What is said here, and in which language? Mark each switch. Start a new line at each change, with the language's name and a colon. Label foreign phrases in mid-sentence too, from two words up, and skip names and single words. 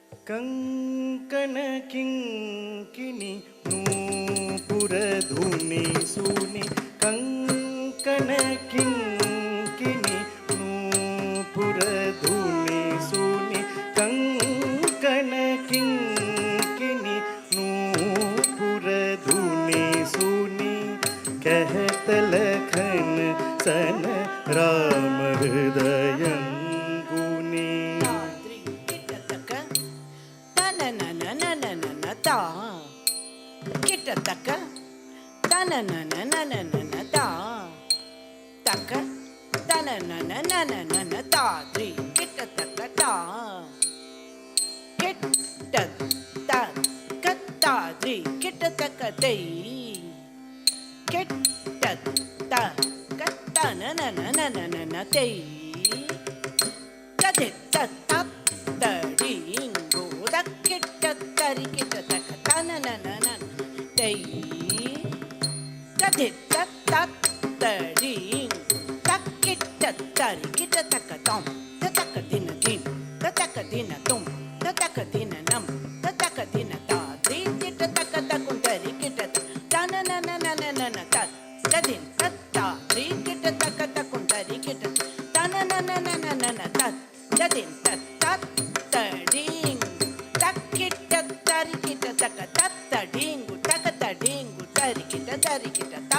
Awadhi: कंकण किंकिणि नूपुर धुनि सुनि कंकण किंकिणि नूपुर धुनि सुनि कंकण किंकिणि नूपुर धुनि सुनि कहत लखन सन राम हृदयंगुनी ता किटतक तननननननन ता तक तनननननन ता द्रि किटतक ता किट ता कत्ता द्रि किटतक तै किट ता कत्ता नननननन तै कदित तत तडिंगो दक्किट तरि किटतक तननननन तै कदित तत तडिंग दक्किट तरि किटतक तम ततक दिन दिन ततक दिन तुम ततक दिन नम ततक दिन ता द्रि किटतक तकुं तरि किटत तनननननन तत तदिन तत्ता द्रि किटतक तकुं तरि किटत तनननननन तत तदिन तत्त तडिंग तक्किट तरि किटतक तत्तडिंगु तकतडिंगु तरि किटत ता